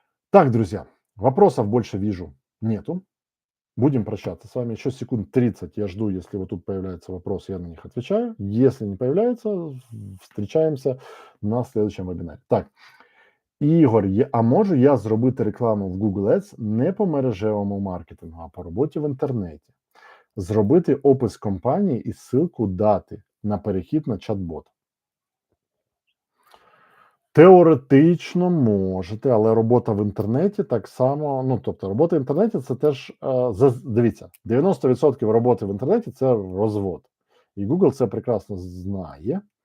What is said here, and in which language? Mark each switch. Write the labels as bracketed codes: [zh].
[ru] Так, друзья, вопросов больше вижу нету. Будем прощаться с вами. Еще секунд 30 я жду, если вот тут появляется вопрос, я на них отвечаю. Если не появляется, встречаємося на следующем вебінарі. [uk] Так, Ігор, а можу я зробити рекламу в Google Ads не по мережевому маркетингу, а по роботі в інтернеті? Зробити опис компанії і ссылку дати на перехід на чат-бот. Теоретично можете, але робота в інтернеті так само, ну, тобто робота в інтернеті це теж, дивіться, 90% роботи в інтернеті це розвод. І Google це прекрасно знає.